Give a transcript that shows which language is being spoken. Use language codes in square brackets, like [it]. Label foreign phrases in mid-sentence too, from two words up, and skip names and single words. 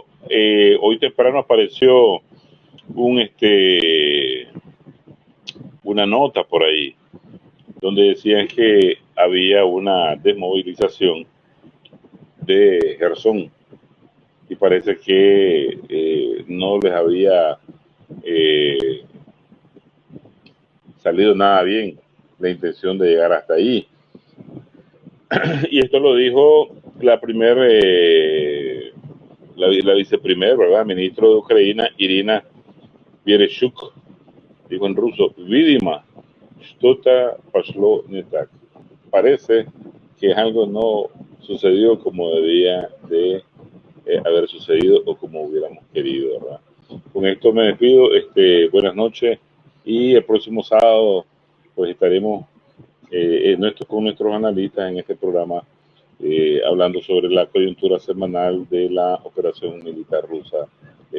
[es] Hoy temprano apareció una nota por ahí donde decían que había una desmovilización de Gerson y parece que no les había salido nada bien la intención de llegar hasta ahí. Y esto lo dijo la viceprimer, ¿verdad? Ministro de Ucrania, Irina Vereshchuk, dijo en ruso, [ru] Vidima, что-то пошло не так. [es] Parece que algo no sucedió como debía de haber sucedido o como hubiéramos querido, ¿verdad? Con esto me despido, buenas noches, y el próximo sábado pues estaremos con nuestros analistas en este programa hablando sobre la coyuntura semanal de la operación militar rusa en Ucrania.